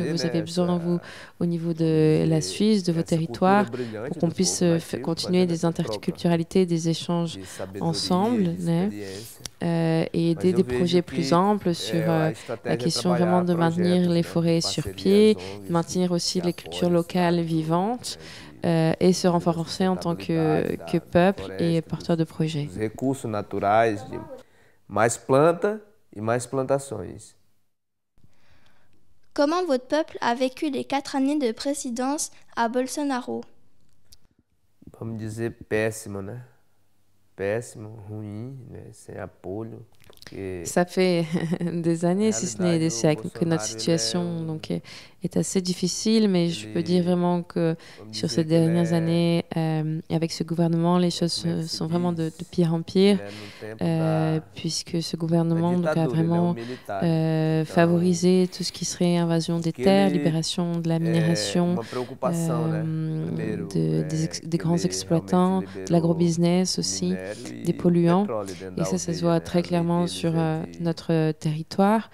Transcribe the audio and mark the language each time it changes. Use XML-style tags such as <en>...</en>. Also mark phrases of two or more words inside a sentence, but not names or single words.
<fr>vous avez besoin, vous, au niveau de la Suisse, de vos territoires, pour qu'on puisse continuer des interculturalités, des échanges ensemble, et aider des projets plus amples sur la question vraiment de maintenir les forêts sur pied, maintenir aussi les cultures locales vivantes, et se renforcer en tant que peuple et porteur de projets.</fr> <pt>Recursos naturais, mais planta et mais plantações.</pt> <fr>Comment votre peuple a vécu les 4 années de présidence à Bolsonaro?</fr> <pt>Vamos dizer péssimo, né? Péssimo, ruim, né? Sem apoio.</pt> <fr>Ça fait des années, si ce n'est des siècles, que notre situation est assez difficile, mais je peux dire vraiment que sur ces dernières années, avec ce gouvernement, les choses sont vraiment de pire en pire, puisque ce gouvernement a vraiment favorisé tout ce qui serait invasion des terres, libération de la minération, des grands exploitants, de l'agrobusiness aussi, des polluants, et ça se voit très clairement sur notre territoire.</fr>